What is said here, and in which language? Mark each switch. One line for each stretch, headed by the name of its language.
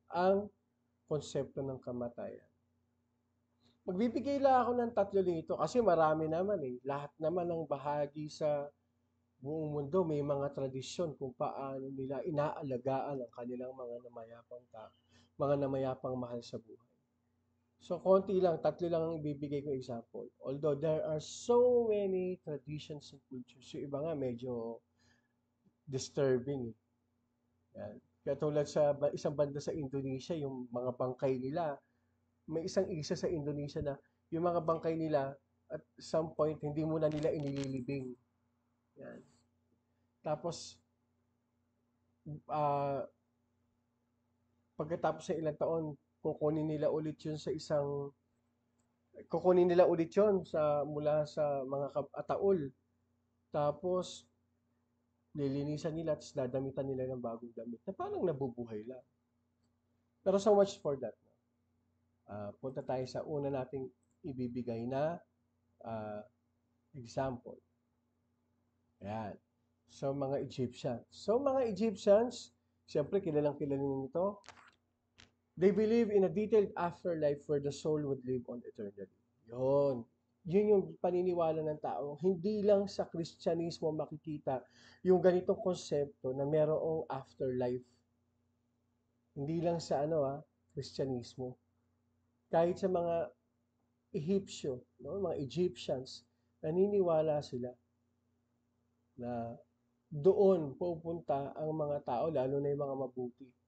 Filipino: ang konsepto ng kamatayan. Magbibigay lang ako ng tatlo dito kasi marami naman eh. Lahat naman ng bahagi sa buong mundo may mga tradisyon kung paano nila inaalagaan ang kanilang mga namayapang tao, mga namayapang mahal sa buhay. So, konti lang, tatlo lang ang ibibigay ko example.
English: Although there are so many traditions and cultures,
Filipino: yung iba nga medyo
English: disturbing.
Filipino: Yan. Katulad sa isang banda sa Indonesia, yung mga bangkay nila, may isang isa sa Indonesia na yung mga bangkay nila
English: at some point
Filipino: hindi mo na nila inililibing. Yan. Tapos ah pagkatapos ng ilang taon, kukunin nila ulit yun sa isang kukunin nila ulit yun sa mula sa mga ataol. Tapos lilinisan nila at dadamitan nila ng bagong damit na parang nabubuhay lang. Pero
English: so much for that.
Filipino: Punta tayo sa una nating ibibigay na uh, example. Ayan. So, mga Egyptians. So, mga Egyptians, siyempre, kilalang kilala nito.
English: They believe in a detailed afterlife where the soul would live on eternally.
Filipino: Yun. Yun yung paniniwala ng tao. Hindi lang sa Kristyanismo makikita yung ganitong konsepto na merong afterlife. Hindi lang sa Kristyanismo. Kahit sa mga Ehipsyo, no, mga Egyptians, naniniwala sila na doon pupunta ang mga tao, lalo na yung mga mabuti.